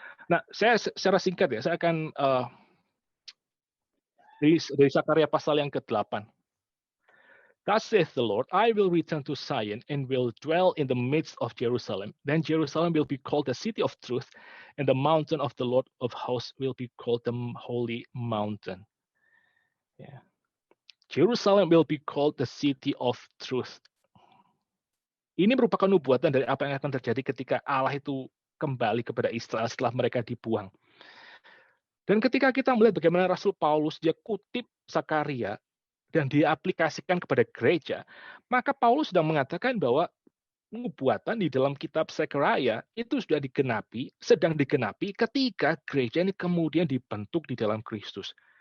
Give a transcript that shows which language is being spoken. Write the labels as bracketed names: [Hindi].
[Indonesian] Nah, saya secara singkat ya, saya akan dari Sakaria pasal yang ke-8. [English] Thus saith the Lord, I will return to Zion and will dwell in the midst of Jerusalem. Then Jerusalem will be called the city of truth, and the mountain of the Lord of hosts will be called the holy mountain. Yeah. Jerusalem will be called the city of truth. [Indonesian] Ini merupakan nubuatan dari apa yang akan terjadi ketika Allah itu kembali kepada Israel setelah mereka dibuang. Dan ketika kita melihat bagaimana Rasul Paulus dia kutip Sakaria dan diaplikasikan kepada gereja, maka Paulus sedang mengatakan bahwa nubuatan di dalam kitab Sakaria itu sudah sedang digenapi ketika gereja ini kemudian dibentuk di dalam Kristus.